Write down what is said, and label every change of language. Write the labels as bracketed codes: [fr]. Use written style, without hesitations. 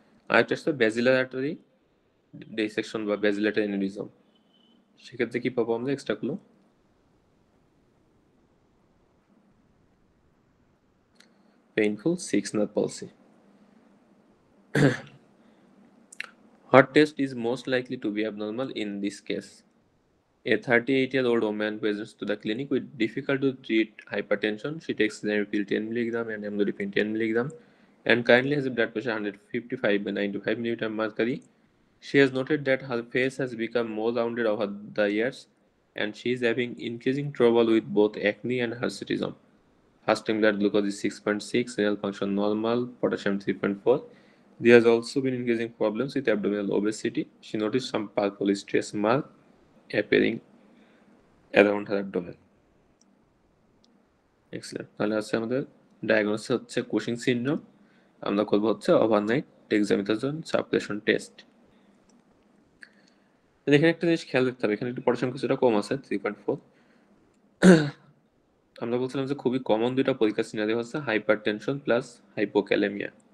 [bn] আরেকটা আসছে ব্যাজিলার artery dissection বা ব্যাজিলেটারি অ্যানিউরিজম। সেক্ষেত্রে কি পাবো আমরা এক্সট্রাগুলো? [en] Painful six nerve palsy. What test is most likely to be abnormal in this case? A 38-year-old woman presents to the clinic with difficult to treat hypertension. She takes Xenopil 10 mg and amlodipine 10 mg and currently has a blood pressure 155 by 95 mm mercury. She has noted that her face has become more rounded over the years and she is having increasing trouble with both acne and hirsutism. Fasting blood glucose is 6.6, renal function normal, potassium 3.4. There has also been increasing problems with abdominal obesity. She noticed some purple stress mark appearing around her abdomen. Excellent. [bn] তাহলে আছে আমাদের diagnosis হচ্ছে Cushing syndrome. আমরা করবো হচ্ছে overnight dexamethasone suppression test. এখানে একটা জিনিস খেয়াল রাখতে হবে, এখানে একটু পরিসংখ্যা কিছুটা কম আছে 3.4। আমরা বলছিলাম যে খুবই কমন দুইটা পরীক্ষা সিনারিও হচ্ছে হাইপার টেনশন প্লাস হাইপোক্যালেমিয়া।